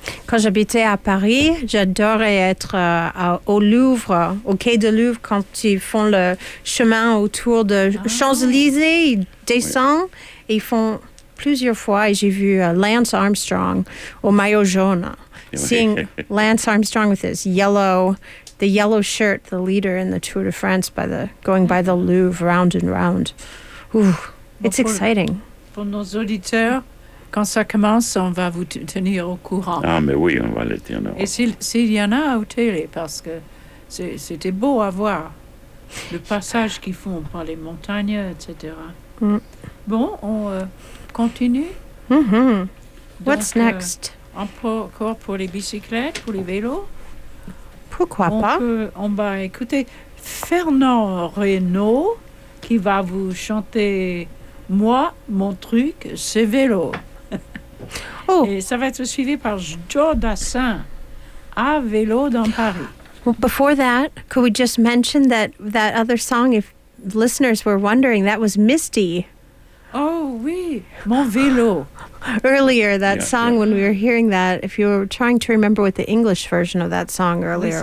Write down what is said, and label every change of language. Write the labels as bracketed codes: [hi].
[fr] Quand j'habitais à Paris, j'adorais être au Louvre, au quai de Louvre, quand ils font le chemin autour de Champs-Élysées, ils descendent et ils font plusieurs fois, et j'ai vu Lance Armstrong au maillot jaune. [en] Seeing Lance Armstrong with his yellow shirt, the leader in the Tour de France, by the Louvre, round and round. Ooh, it's exciting. [fr] Pour nos auditeurs, quand ça commence, on va vous tenir au courant. Ah, mais oui, on va les tenir. Et s'il y en a au télé, parce que c'était beau à voir, le passage qu'ils font par les montagnes, etc. Mm. Bon, on continue. [en] Mm-hmm. Donc, what's next? [fr] Encore pour les bicyclettes, pour les vélos. Pourquoi pas? On va écouter Fernand Reynaud qui va vous chanter Moi, mon truc, c'est vélo. Oh. Et ça va être suivi par Joe Dassin, À vélo dans Paris. [en] Well, before that, could we just mention that other song, if listeners were wondering, that was Misty. [fr] Oh, oui, mon vélo. [en] Earlier, that song, when we were hearing that, if you were trying to remember what the English version of that song earlier